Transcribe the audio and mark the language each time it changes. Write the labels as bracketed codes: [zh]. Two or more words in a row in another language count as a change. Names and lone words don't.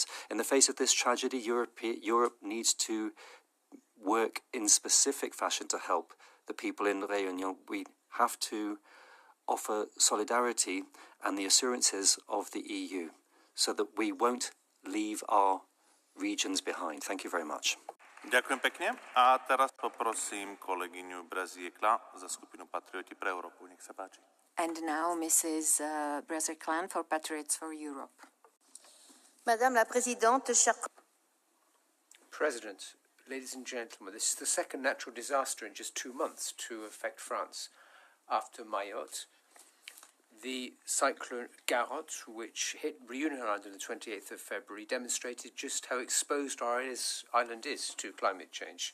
[en] In the face of this tragedy, Europe needs to work in specific fashion to help the people in Réunion. We have to offer solidarity and the assurances of the EU so that we won't leave our regions behind. Thank you very much. [sk] Ďakujem pekne. A teraz poprosím kolegyňu Braziekla za skupinu Patrioti pre Európu. Nech sa páči. [en] And now Mrs. Braziekla for Patriots for Europe. [fr] Madame la Présidente, chers [en] President, ladies and gentlemen, this is the second natural disaster in just 2 months to affect France. After Mayotte, the cyclone Garot, which hit Reunion Island on the 28th of February, demonstrated just how exposed our island is to climate change.